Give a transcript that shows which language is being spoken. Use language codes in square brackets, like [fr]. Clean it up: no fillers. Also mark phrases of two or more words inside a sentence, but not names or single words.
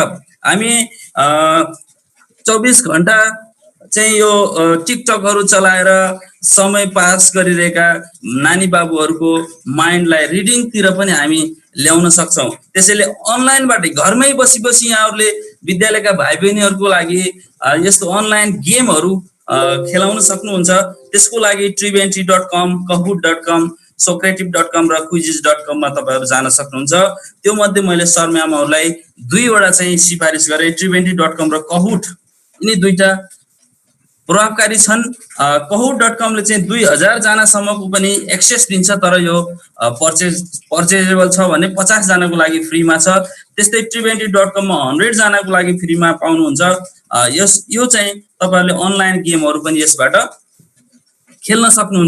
[ne] हामी 24 घण्टा चाहिँ यो टिकटकहरू चलाएर समय पास गरिरहेका नानी बाबुहरूको माइन्डलाई रिडिङतिर पनि हामी ल्याउन सक्छौँ। त्यसैले अनलाइनबाट घरमै बसी बसी यहाँहरूले विद्यालयका भाइ बहिनीहरूको लागि यस्तो [en] online games [ne] खेलाउन सक्नुहुन्छ। त्यसको लागि triventry.com, kahoot.com, socrative.com र quizzes.com मा तपाईहरु जान सक्नुहुन्छ। त्यो मध्ये मैले सर म्यामहरूलाई 2 वटा चाहिँ सिफारिस गरे। triventry.com र kahoot, यिनी दुईटा प्रभावकारी छन्। kahoot.com ले चाहिँ 2000 जनासम्मको पनि एक्सेस दिन्छ, तर यो पर्चेजेबल छ भने 50 जनाको लागि फ्रीमा छ। त्यस्तै triventry.com मा 100 जनाको लागि फ्रीमा पाउनुहुन्छ। यो चाहिँ तपाईहरुले [en] online games [ne] पनि यसबाट खेल्न सक्नुहुन्छ।